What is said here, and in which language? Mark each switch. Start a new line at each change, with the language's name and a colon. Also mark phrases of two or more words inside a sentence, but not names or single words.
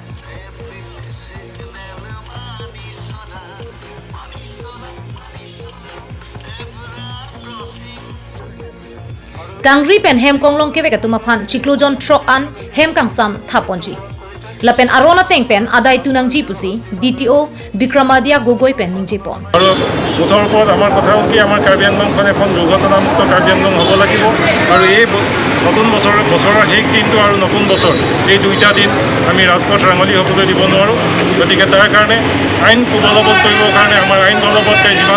Karbi: Kangri pen hem konglong ke vek atumaphan chiklojon truck an hem kangsam thaponji lapen arona teng pen adai tunang ji pusi DTO Bikramadia gogoi pen ningje pon
Assamese: আৰু মুঠৰ ওপৰত আমাৰ কথা হ'ল কি আমাৰ কাৰ্বি আংলংখন এখন দুৰ্ঘটনামুক্ত কাৰ্বি আংলং হ'ব লাগিব আৰু এই নতুন বছৰৰ শেষ দিনটো আৰু নতুন বছৰ এই দুইটা দিন আমি ৰাজপথ ৰাঙলী হ'বলৈ দিব নোৱাৰোঁ গতিকে তাৰ কাৰণে আইন বলবৎ কৰিবৰ কাৰণে আমাৰ আইন বলবৎকাৰী যিমান